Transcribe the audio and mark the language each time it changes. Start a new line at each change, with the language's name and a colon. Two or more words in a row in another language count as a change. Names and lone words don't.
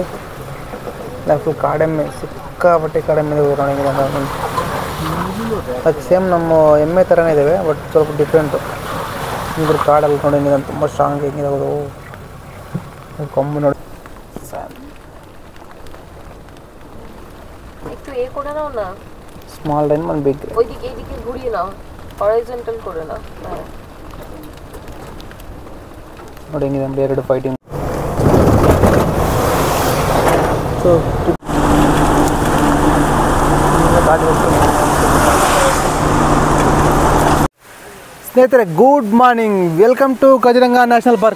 Kannada: ನಾವು ಫುಲ್ ಕಾಡೆಮ್ಮೆ ಸಿಕ್ಕಾಪಟ್ಟೆ ಕಾಡೆಮ್ಮೆ ನೋಡಿ ಹೆಂಗಿದೆ ಅದು ಸೇಮ್ ನಮ್ಮ ಎಮ್ಮೆ ಥರನೇ ಇದ್ದಾವೆ, ಬಟ್ ಸ್ವಲ್ಪ ಡಿಫ್ರೆಂಟು. ಇದ್ರ ಕಾಡಲ್ಲಿ ನೋಡಿ ಹೆಂಗಿದೆ ತುಂಬ ಸ್ಟ್ರಾಂಗ್ ಹೆಂಗಿದೆ ಅದು ಕೊಂಬು ನೋಡಿ.
English: small rain ಒಂದು ಬಿಗ್
Bangla: ওইদিকে এইদিকে ঘুরিয়ে নাও, হরাইজন্টাল করে নাও।
Kannada: ನೋಡಿ ಹೆಂಗಿದೆ ಎರಡು ಫೈಟಿಂಗ್.
English: ಸೊ ಘಾಟ್ ಸ್ನೇಹಿತರೆ good morning, welcome to Kaziranga National Park.